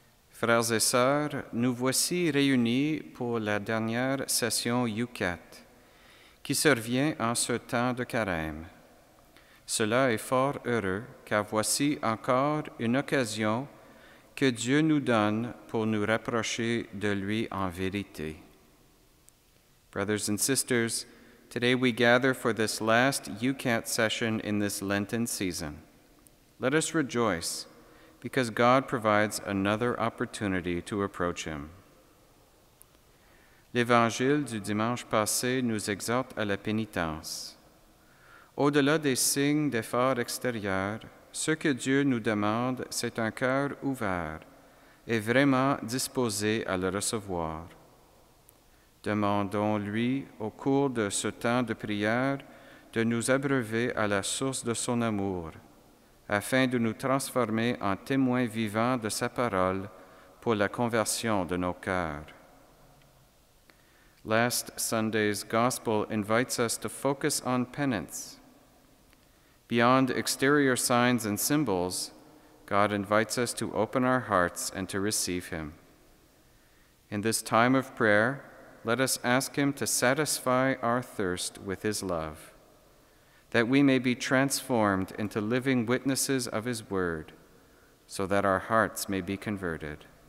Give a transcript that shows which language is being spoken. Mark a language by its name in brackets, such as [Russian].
[French] Frères et sœurs, nous voici réunis pour la dernière session UCAT, qui survient en ce temps de carême. Cela est fort heureux, car voici encore une occasion que Dieu nous donne pour nous rapprocher de lui en vérité. [English] Brothers and sisters, today we gather for this last UCAT session in this Lenten season. Let us rejoice, because God provides another opportunity to approach Him. [French] L'Évangile du dimanche passé nous exhorte à la pénitence. Au-delà des signes d'effort extérieurs, ce que Dieu nous demande, c'est un cœur ouvert et vraiment disposé à le recevoir. Demandons-lui, au cours de ce temps de prière, de nous abreuver à la source de son amour, afin de nous transformer en témoins vivants de sa parole pour la conversion de nos cœurs. [English] Last Sunday's Gospel invites us to focus on penance. Beyond exterior signs and symbols, God invites us to open our hearts and to receive Him. In this time of prayer, let us ask Him to satisfy our thirst with His love, that we may be transformed into living witnesses of His word, so that our hearts may be converted.